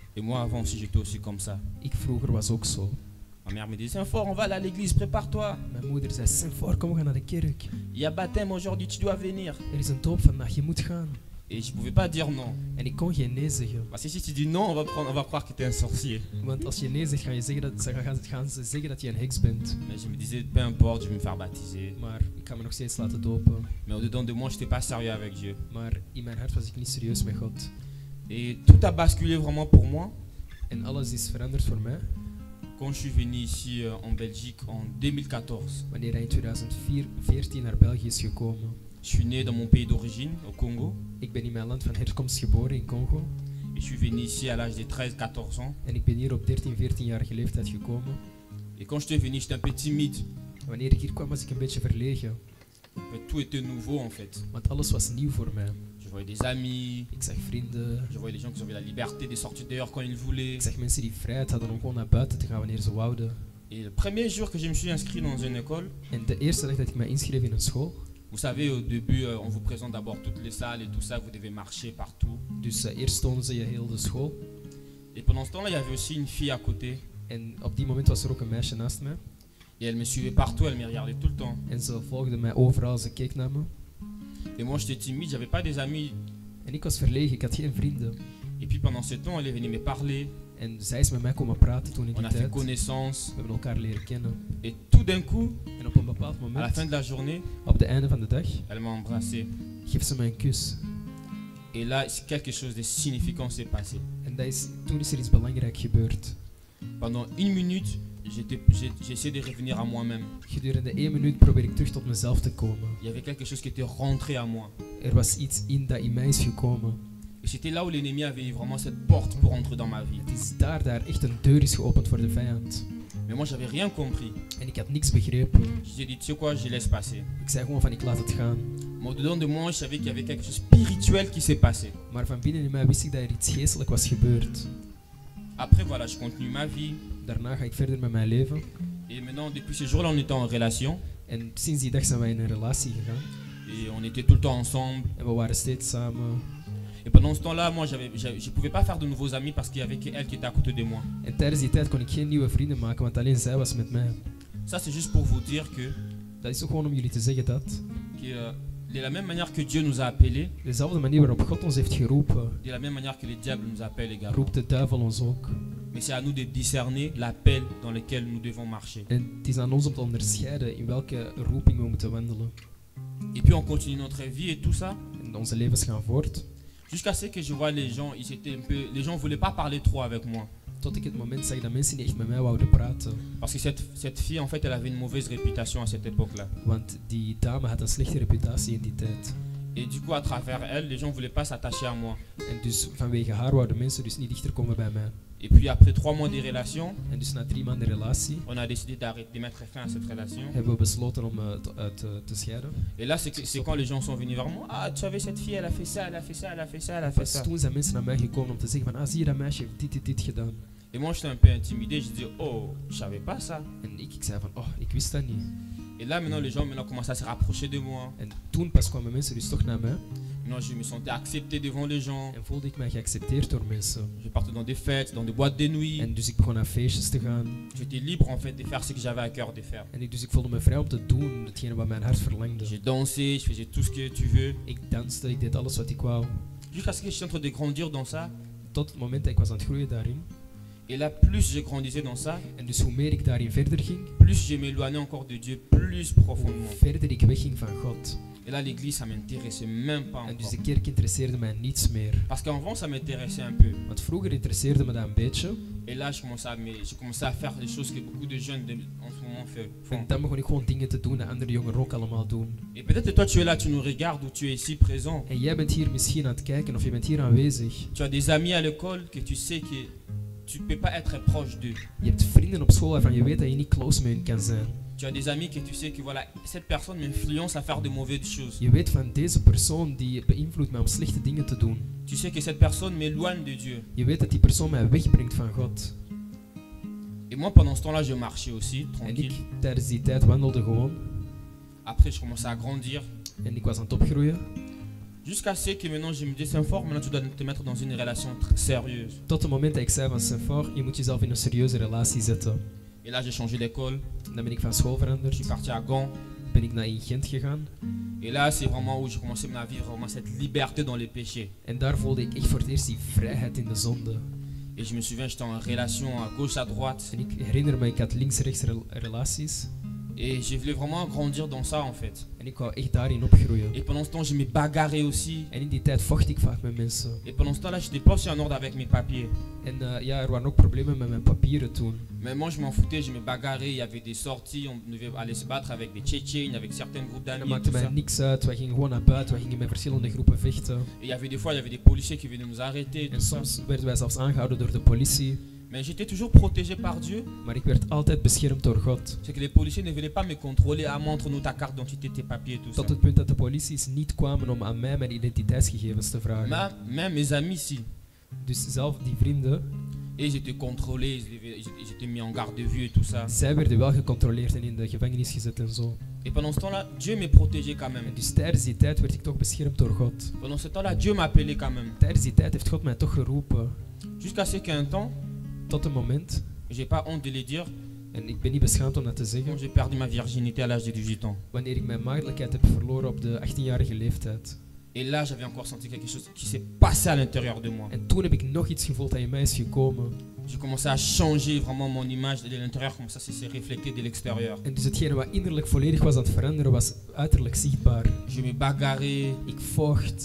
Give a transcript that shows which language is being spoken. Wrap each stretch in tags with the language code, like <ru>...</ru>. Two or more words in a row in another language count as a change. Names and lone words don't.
<fr>Et moi, avant aussi, j'étais aussi comme ça.</fr> <nl>Ik vroeger was ook zo.</nl> <fr>Ma mère me disait, Saint-Fort, on va aller à l'église, prépare-toi.</fr> <nl>Mijn moeder zei, Saint-Fort, kom we gaan naar de kerk.</nl> <fr>Il y a baptême aujourd'hui, tu dois venir.</fr> <nl>Er is een doop vandaag, je moet gaan.</nl> <fr>Et je pouvais pas dire non.</fr> <nl>En ik kon geen nee zeggen.</nl> <fr>Parce que si tu dis non, on va croire que tu es un sorcier.</fr> <nl>Want als je nee zegt, gaan ze zeggen dat je een heks bent.</nl> <fr>Mais je me disais, peu importe, je vais me faire baptiser.</fr> <nl>Maar ik kan me nog steeds laten dopen.</nl> <fr>Mais au-dedans de moi, je n'étais pas sérieux avec Dieu.</fr> <nl>Maar in mijn hart was ik niet serieus met God.</nl> <fr>Et tout a basculé vraiment pour moi</fr> <nl>En alles is veranderd voor mij.</nl> <fr>quand je suis venu ici en Belgique en 2014.</fr> <nl>Wanneer hij in 2014 naar België is gekomen.</nl> <fr>Je suis né dans mon pays d'origine, au Congo.</fr> <nl>Ik ben in mijn land van herkomst geboren in Congo.</nl> <fr>Et je suis venu ici à l'âge de 13-14 ans.</fr> <nl>En ik ben hier op 13-14-jarige leeftijd gekomen.</nl> <fr>Et quand j'étais venu, j'étais un peu timide.</fr> <nl>Wanneer ik hier kwam was ik een beetje verlegen.</nl> <fr>Mais tout était nouveau en fait.</fr> <nl>Want alles was nieuw voor mij.</nl> <fr>Je voyais des amis,</fr> <nl>Ik zag vrienden.</nl> <fr>je voyais les gens qui avaient la liberté de sortir dehors quand ils voulaient.</fr> <nl>Ik zag mensen die vrijheid hadden om gewoon naar buiten te gaan wanneer ze wouden.</nl> <fr>Et le premier jour que je me suis inscrit dans une école,</fr> <nl>En de eerste dag dat ik me inschreef in een school.</nl> <fr>vous savez, au début, on vous présente d'abord toutes les salles et tout ça, vous devez marcher partout.</fr> <nl>Dus eerst tonen ze je heel de school.</nl> <fr>Et pendant ce temps-là, il y avait aussi une fille à côté.</fr> <nl>En op die moment was er ook een meisje naast mij.</nl> <fr>Et elle me suivait partout, elle me regardait tout le temps.</fr> <nl>En ze volgde mij overal, ze keek naar me.</nl> <fr>Et moi, j'étais timide, j'avais pas des amis.</fr> <nl>En ik was verlegen, ik had geen vrienden.</nl> <fr>Et puis pendant ce temps, elle est venue me parler.</fr> <nl>En zij is met mij komen praten toen in</nl> <fr>On</fr> <nl>die</nl> <fr>a fait</fr> <nl>tijd.</nl> <fr>connaissance.</fr> <nl>We hebben elkaar leren kennen.</nl> <fr>Et tout d'un coup,</fr> <nl>En op een bepaald</nl> <fr>à la</fr> <nl>moment,</nl> <fr>fin de la journée,</fr> <nl>op het einde van de dag,</nl> <fr>elle m'a embrassé.</fr> <nl>geeft ze mij een kus.</nl> <fr>Et là, quelque chose de significant s'est passé.</fr> <nl>En toen is er iets belangrijk gebeurd.</nl> <fr>Pendant une minute, j'ai essayé de revenir à moi-même.</fr> <nl>Gedurende 1 minuut probeer ik terug tot mezelf te komen.</nl> <fr>Il y avait quelque chose qui était rentré à moi.</fr> <nl>Er was iets dat in mij is gekomen.</nl> <fr>Et c'était là où l'ennemi avait vraiment cette porte pour entrer dans ma vie.</fr> <nl>Het is daar echt een deur is geopend voor de vijand.</nl> <fr>Mais moi, j'avais rien compris.</fr> <nl>En ik had niks begrepen.</nl> <fr>J'ai dit, tu sais quoi, je laisse passer.</fr> <nl>Ik zei gewoon van ik laat het gaan.</nl> <fr>Mais au-dedans de moi, je savais qu'il y avait quelque chose de spirituel qui s'est passé.</fr> <nl>Maar van binnen in mij wist ik dat er iets geestelijk was gebeurd.</nl> <fr>Après, voilà, je continue ma vie.</fr> <nl>Daarna ga ik verder met mijn leven.</nl> <fr>Et maintenant, depuis ce jour-là, on était en relation.</fr> <nl>En sinds die dag zijn wij in een relatie gegaan.</nl> <fr>Et on était tout le temps ensemble.</fr> <nl>En we waren steeds samen.</nl> <fr>Et pendant ce temps-là, moi, je ne pouvais pas faire de nouveaux amis parce qu'il y avait qu'elle qui était à côté de moi.</fr> <nl>En tijdens die tijd kon ik geen nieuwe vrienden maken, want alleen zij was met mij.</nl> <fr>Ça, c'est juste pour vous dire que,</fr> <nl>Dat is ook gewoon om jullie te zeggen dat.</nl> <fr>de la même manière que Dieu nous a appelés,</fr> <nl>Dezelfde manier waarop God ons heeft geroepen,</nl> <fr>de la même manière que le diable nous appelle également.</fr> <nl>roept de duivel ons ook.</nl> <fr>Mais c'est à nous de discerner l'appel dans lequel nous devons marcher.</fr> <nl>En het is aan ons om te onderscheiden in welke roeping we moeten wandelen.</nl> <fr>Et puis on continue notre vie et tout ça.</fr> <nl>En onze levens gaan voort.</nl> <fr>Jusqu'à ce que je vois les gens, les gens voulaient pas parler trop avec moi.</fr> <nl>Tot ik het moment zag dat mensen niet echt met mij wouden praten.</nl> <fr>Parce que cette fille, en fait, elle avait une mauvaise réputation à cette époque-là.</fr> <nl>Want die dame had een slechte reputatie in die tijd.</nl> <fr>Et du coup, à travers elle, les gens voulaient pas s'attacher à moi.</fr> <nl>En dus vanwege haar wouden mensen dus niet dichter komen bij mij.</nl> <fr>Et puis après 3 mois de relation,</fr> <nl>En dus na 3 maanden relatie</nl> <fr>on a décidé de mettre fin à cette relation.</fr> <nl>hebben we besloten om te scheiden.</nl> <fr>Et là, c'est quand les gens sont venus vers moi. Ah, tu avais cette fille, elle a fait ça, elle a fait ça, elle a fait ça, elle a fait Pas ça.</fr> <nl>toen zijn mensen naar mij gekomen om te zeggen van, zie je dat meisje heeft dit gedaan.</nl> <fr>Et moi, j'étais un peu intimidé. Je disais, oh, je savais pas ça.</fr> <nl>En ik zei van, oh, ik wist dat niet.</nl> <fr>Et là, maintenant, les gens commencent à se rapprocher de moi.</fr> <nl>En toen pas kwamen mensen dus toch naar mij.</nl> <fr>Maintenant, je me sentais accepté devant les gens.</fr> <nl>En voelde ik mij geaccepteerd door mensen.</nl> <fr>Je partais dans des fêtes, dans des boîtes de nuit.</fr> <nl>En dus ik begon naar feestjes te gaan.</nl> <fr>J'étais libre en fait de faire ce que j'avais à cœur de faire.</fr> <nl>En dus ik voelde me vrij om te doen hetgene wat mijn hart verlangde.</nl> <fr>J'ai dansé, je faisais tout ce que tu veux.</fr> <nl>Ik danste, ik deed alles wat ik wou.</nl> <fr>Jusqu'à ce que je suis en train de grandir dans ça.</fr> <nl>Tot het moment dat ik was aan het groeien daarin.</nl> <fr>Et là, plus je grandissais dans ça,</fr> <nl>En dus hoe meer ik daarin verder ging,</nl> <fr>plus je m'éloignais encore de Dieu, plus</fr> <nl>hoe</nl> <fr>profondément.</fr> <nl>verder ik wegging van God.</nl> <fr>Et là, l'église, ça m'intéressait même pas</fr> <nl>En dus</nl> <fr>encore.</fr> <nl>de kerk interesseerde mij niets meer.</nl> <fr>Parce qu'avant, ça m'intéressait un peu.</fr> <nl>Want vroeger interesseerde me dat een beetje.</nl> <fr>Et là, je commençais à faire des choses que beaucoup de jeunes en ce moment font.</fr> <nl>En dan begon ik gewoon dingen te doen dat andere jongeren ook allemaal doen.</nl> <fr>Et peut-être que toi, tu es là, tu nous regardes, ou tu es ici présent.</fr> <nl>En jij bent hier misschien aan het kijken of je bent hier aanwezig.</nl> <fr>Tu as des amis à l'école que tu sais que tu ne peux pas être proche d'eux.</fr> <nl>Je hebt vrienden op school waarvan je weet dat je niet close met hen kan zijn.</nl> <fr>Tu as des amis que tu sais que voilà, cette personne m'influence à faire de mauvaises choses.</fr> <nl>Je weet van deze persoon die beïnvloedt mij om slechte dingen te doen.</nl> <fr>Tu sais que cette personne m'éloigne de Dieu.</fr> <nl>Je weet dat die persoon mij wegbrengt van God.</nl> <fr>Et moi, pendant ce temps-là, je marchais aussi,</fr> <nl>En</nl> <fr>tranquille.</fr> <nl>ik tijdens die tijd wandelde gewoon.</nl> <fr>Après, je commençais à grandir.</fr> <nl>En ik was aan het opgroeien.</nl> <fr>Jusqu'à ce que maintenant je me dis, Saint-Fort, maintenant tu dois te mettre dans une relation sérieuse.</fr> <nl>Tot het moment dat ik zei van Saint-Fort, je moet jezelf in een serieuze relatie zetten.</nl> <fr>Et là j'ai changé d'école,</fr> <nl>Dan ben ik van school</nl> <fr>je suis</fr> <nl>veranderd,</nl> <fr>parti à Gand.</fr> <nl>ben ik naar in Gent gegaan.</nl> <fr>Et là c'est vraiment où j'ai commencé à vivre vraiment cette liberté dans les péchés.</fr> <nl>En daar voelde ik echt voor het eerst die vrijheid in de zonde.</nl> <fr>Et je me souviens, j'étais en relation à gauche, à droite.</fr> <nl>En ik herinner me, ik had links-rechts relaties.</nl> <fr>Et je voulais vraiment grandir dans ça en fait.</fr> <nl>En ik wou echt daarin opgroeien.</nl> <fr>Et pendant ce temps, je me bagarrais aussi.</fr> <nl>En in die tijd vocht ik vaak met mensen.</nl> <fr>Et pendant ce temps-là, je n'étais pas aussi en ordre avec mes papiers.</fr> <nl>En ja, er waren ook problemen met mijn papieren toen.</nl> <fr>Mais moi, je m'en foutais, je me bagarrais. Il y avait des sorties, on devait aller se battre avec des Tchétchènes, avec certains groupes</fr> <nl>En dat</nl> <fr>d'amis. Et,</fr> <nl>maakte</nl> <fr>tout</fr> <nl>mij</nl> <fr>ça.</fr> <nl>niks uit. Wij gingen gewoon naar buiten. Wij gingen met verschillende groepen vechten.</nl> <fr>Et il y avait des fois, il y avait des policiers qui venaient nous arrêter.</fr> <nl>En</nl> <fr>Tout ça.</fr> <nl>soms werden wij zelfs aangehouden door de politie.</nl> <fr>Mais j'étais toujours protégé par Dieu.</fr> <nl>Maar ik werd altijd beschermd door God.</nl> <fr>C'est que les policiers ne venaient pas me contrôler. Ah, montre-nous ta carte d'identité, tes papiers, tout ça.</fr> <nl>Tot het punt dat de polities niet kwamen om aan mij mijn identiteitsgegevens te vragen.</nl> <fr>Même mes amis, si.</fr> <nl>Dus zelf die vrienden,</nl> <fr>Et j'étais contrôlé, j'étais mis en garde de vue et tout ça.</fr> <nl>zij werden wel gecontroleerd en in de gevangenis gezet en zo.</nl> <fr>Et pendant ce temps-là, Dieu me protégeait quand même.</fr> <nl>En dus tijdens die tijd werd ik toch beschermd door God.</nl> <fr>Pendant ce temps-là, Dieu m'appelait quand même.</fr> <nl>Tijdens die tijd heeft God mij toch geroepen.</nl> <fr>Jusqu'à ce qu'un temps,</fr> <nl>Tot een moment,</nl> <fr>j'ai pas honte de le dire,</fr> <nl>en ik ben niet beschaamd om dat te</nl> <fr>quand</fr> <nl>zeggen,</nl> <fr>j'ai perdu ma virginité à l'âge de 18 ans.</fr> <nl>wanneer ik mijn maagdelijkheid heb verloren op de 18-jarige leeftijd.</nl> <fr>Et là, j'avais encore senti quelque chose qui s'est passé à l'intérieur de moi.</fr> <nl>En toen heb ik nog iets gevoeld dat in mij is gekomen.</nl> <fr>J'ai commencé à changer vraiment mon image de l'intérieur, comme ça s'est reflété de l'extérieur.</fr> <nl>En dus hetgene wat innerlijk volledig was aan het veranderen, was uiterlijk zichtbaar.</nl> <fr>Je me bagarrais,</fr> <nl>Ik vocht,</nl>